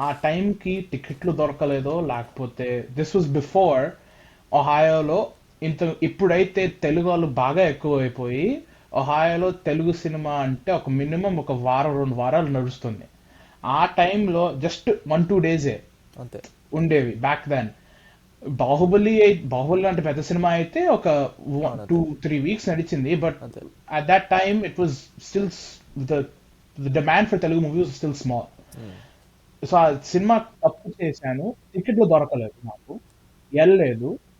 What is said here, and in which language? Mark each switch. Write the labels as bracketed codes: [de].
[te] ఆ టైంకి టికెట్లు దొరకలేదో లేకపోతే [en] this was before [te] ఒహాయోలో ఇప్పుడైతే తెలుగు వాళ్ళు బాగా ఎక్కువైపోయి ఒహాయోలో తెలుగు సినిమా అంటే ఒక మినిమం ఒక వారం 2 వారాలు నడుస్తుంది. ఆ టైంలో జస్ట్ 1-2 డేసే అంతే ఉండేవి [en] Back then. [te] బాహుబలి అంటే పెద్ద సినిమా అయితే ఒక 2-3 వీక్స్ నడిచింది. [en] but [te] అంతే [en] At that time it was still the demand for Telugu movies was still small. [te] So ఆ సినిమా తప్పు చేశాను, టికెట్లు దొరకలేదు నాకు, వెళ్ళలేదు.